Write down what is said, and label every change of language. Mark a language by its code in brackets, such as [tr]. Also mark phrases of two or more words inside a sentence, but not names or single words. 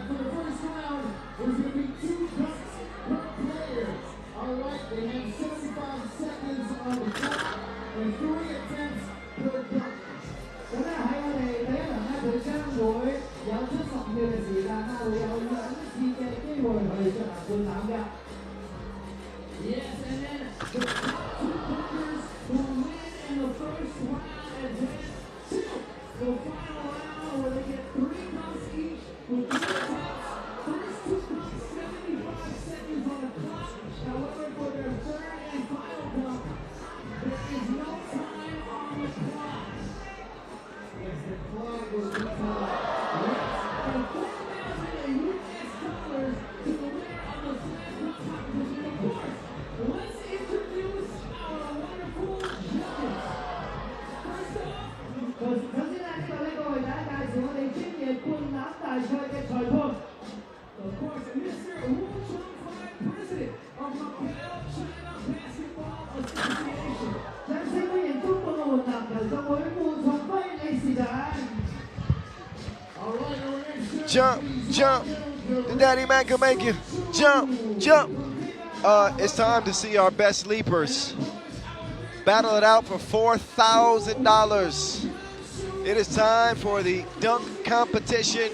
[en] For the first round, there's going to be 2 dunks per player. All right, they have 75 seconds on the clock and 3 attempts per dunk. [yue] 咁咧喺我哋第一輪咧，佢將會有70秒嘅時間啦，會有2次嘅機會去進行灌籃嘅。 [en] Yes, and then the top 2 dunkers will win in the first round and advance to the final round where they get 3 dunks each with 3 attempts. First 2 dunks, 75 seconds on the clock. However, for their third and final dunk, there is no time on the clock. Yes, the clock will be tied. Yes, and $4,000 US dollars to the winner of the slam dunk competition. Of course, let's introduce our wonderful judges. First off, [yue] 首先呢度呢個為大家介紹我哋專業灌籃大賽嘅裁判。 [en] Of course, Mr. Wu Chongfai, President of Macau China Basketball Association. [yue] 掌聲歡迎中國嘅籃球總會胡長輝理事長。 [en] All right, our next Jump, jump. The Daddy Man can make you jump, jump. It's time to see our best leapers battle it out for $4,000. It is time for the dunk competition.